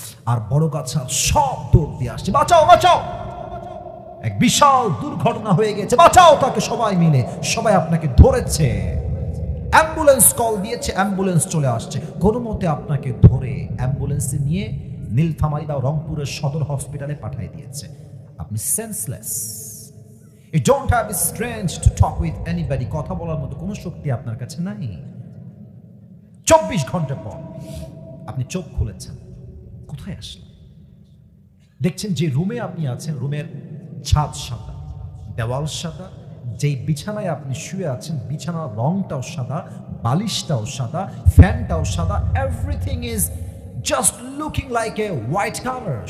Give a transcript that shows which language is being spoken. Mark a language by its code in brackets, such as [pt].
[bn] আর বড় গাছা সব দৌড় দিয়ে আসছে, বাঁচাও বাঁচাও, এক বিশাল দুর্ঘটনা হয়ে গেছে, বাঁচাও তাকে। সবাই মিলে, সবাই আপনাকে ধরেছে, অ্যাম্বুলেন্স কল দিয়েছে, অ্যাম্বুলেন্স চলে আসছে, কোনো মতে আপনাকে ধরে অ্যাম্বুলেন্সে নিয়ে নীলফামারী বা রংপুরের সদর হসপিটালে পাঠিয়ে দিয়েছে। আপনি senseless. [en] You don't have the strength to talk with anybody. [bn] কথা বলার মতো কোনো শক্তি আপনার কাছে নাই। 24 ঘন্টা পর আপনি চোখ খুলেছেন, কোথায় আসলেন? দেখছেন যে রুমে আপনি আছেন, রুমের ছাদ সাদা, দেওয়াল সাদা, যেই বিছানায় আপনি শুয়ে আছেন বিছানার রংটাও সাদা, বালিশটাও সাদা, ফ্যানটাও সাদা, [en] Everything is just looking like a white colour.